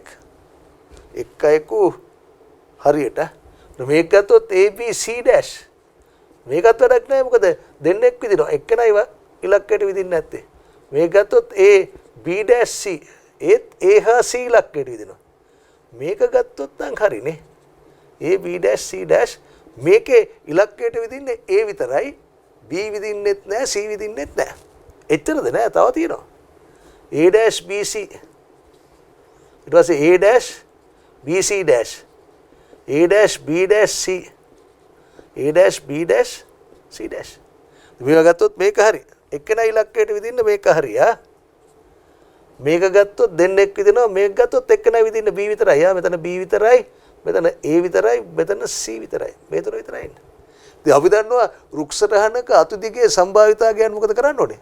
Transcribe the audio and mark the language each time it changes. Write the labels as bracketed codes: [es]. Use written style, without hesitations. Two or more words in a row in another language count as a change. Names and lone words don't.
[si] එක් අයෙකු හරියට මේක ගත්තොත් ABC dash මේකත් වැඩක් නෑ. මොකද දෙන්නෙක් විදිනවා එක්කෙනා ඉලක්කයට විදින්නේ නැත්තේ. මේක ගත්තොත් A B dash C ඒත් A හා C ඉලක්කයට විදිනවා. මේක ගත්තොත් නම් හරිනේ. A B dash C dash මේකේ ඉලක්කයට විදින්නේ A විතරයි. B විදින්නෙත් නෑ C විදින්නෙත් නෑ. එච්චරද නෑ තව තියෙනවා. A dash B C ඊට පස්සේ A dash B C dash A dash B dash C A dash B dash C dash මේක ගත්තොත් මේක හරි. එක්කෙනා ඉලක්කයට විදින්න මේක හරි මේක ගත්තොත් දෙන්නෙක් විදිනවා මේක ගත්තොත් එක්කෙනා විදින්න B විතරයි මෙතන B විතරයි මෙතන A විතරයි මෙතන C විතරයි මේ තුන විතරයි ඉන්නේ. ඉතින් අපි දන්නවා රුක්සටහනක අතු දිගේ සම්භාවිතා ගැන මොකද කරන්න ඕනේ?